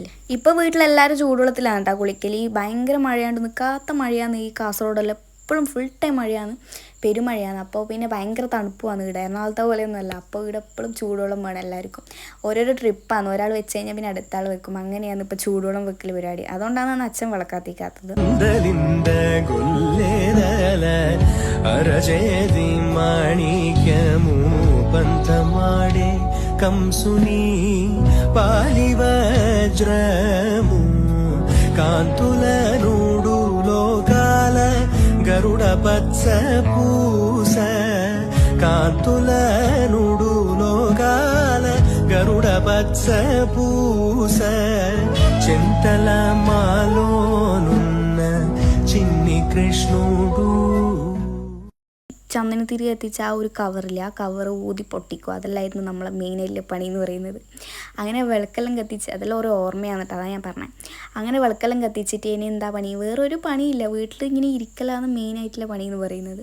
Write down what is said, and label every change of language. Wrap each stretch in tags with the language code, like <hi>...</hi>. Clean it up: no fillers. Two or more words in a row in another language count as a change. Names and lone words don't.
<ml>ഇപ്പോൾ വീട്ടിലെല്ലാവരും ചൂടുവെള്ളത്തിലാണ് കേട്ടോ കുളിക്കൽ. ഈ ഭയങ്കര മഴയാണ്ട് നിൽക്കാത്ത മഴയാണ് ഈ കാസർഗോഡെല്ലാം, എപ്പോഴും</ml> <en>full time</en> <ml>മഴയാണ്, പെരുമഴയാണ്. അപ്പോൾ പിന്നെ ഭയങ്കര തണുപ്പുമാണ് ഇവിടെ, എറണാകുളത്തെ പോലെയൊന്നുമല്ല. അപ്പോൾ ഇവിടെ എപ്പോഴും ചൂടുവെള്ളം വേണം എല്ലാവർക്കും. ഓരോരോ ട്രിപ്പാണ്, ഒരാൾ വെച്ച് കഴിഞ്ഞാൽ പിന്നെ അടുത്ത ആൾ വെക്കും. അങ്ങനെയാണ് ഇപ്പോൾ ചൂടുവെള്ളം വെക്കൽ പരിപാടി. അതുകൊണ്ടാണ് അച്ഛൻ വിളക്കാത്തിക്കാത്തത്.</ml> <te>కంసుని పాలివజ్రము కాంతుల నూడు లోకాల గరుడ పచ్చ పూస కాంతుల నూడు లోకాల గరుడ పచ్చ పూస చింతల మాలోనున్న చిన్ని కృష్ణుడు.</te> <ml>ചന്ദനത്തിരി എത്തിച്ച ആ ഒരു കവറില്ല, ആ കവർ ഊതി പൊട്ടിക്കും. അതെല്ലായിരുന്നു നമ്മളെ മെയിനായിട്ടുള്ള പണി എന്ന് പറയുന്നത്. അങ്ങനെ വിളക്കെല്ലാം കത്തിച്ച് അതെല്ലാം ഓരോ ഓർമ്മയാണ് കേട്ടോ, അതാണ് ഞാൻ പറഞ്ഞത്. അങ്ങനെ വിളക്കെല്ലാം കത്തിച്ചിട്ട് ഇനി എന്താ പണി, വേറൊരു പണിയില്ല, വീട്ടിൽ ഇങ്ങനെ ഇരിക്കലാണ് മെയിനായിട്ടുള്ള പണി എന്ന് പറയുന്നത്.</ml>